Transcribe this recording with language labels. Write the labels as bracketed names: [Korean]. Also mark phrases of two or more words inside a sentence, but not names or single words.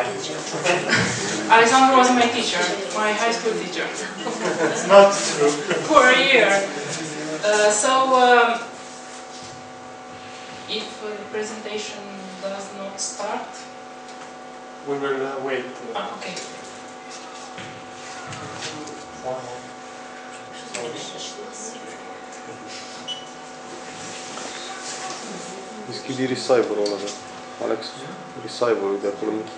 [English] Alexandru was my teacher, my high school teacher. It's not true. For a year. If the presentation does not start... We will wait. Okay. [Romanian] Deschide receiver-ul ăla, Alex. Receiver-ul de acolo închis.